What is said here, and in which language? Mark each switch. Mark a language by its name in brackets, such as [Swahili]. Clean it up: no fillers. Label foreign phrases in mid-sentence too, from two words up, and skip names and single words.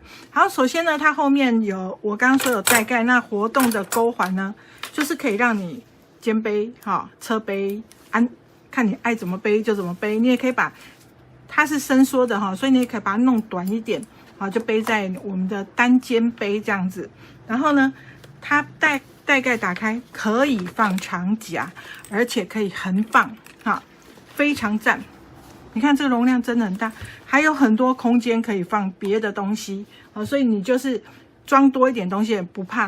[Chinese] 好，首先呢，它後面有我剛剛說有袋蓋，那活動的鈎環呢，就是可以讓你肩背、側背，看你愛怎麼背就怎麼背。你也可以把它是伸縮的哈，所以你也可以把它弄短一點。好，就背在我們的單肩背這樣子。然後呢，它袋蓋打開可以放長夾，而且可以橫放，哈，非常讚。你看這個容量真的很大，還有很多空間可以放別的東西，所以你就是裝多一點東西也不怕。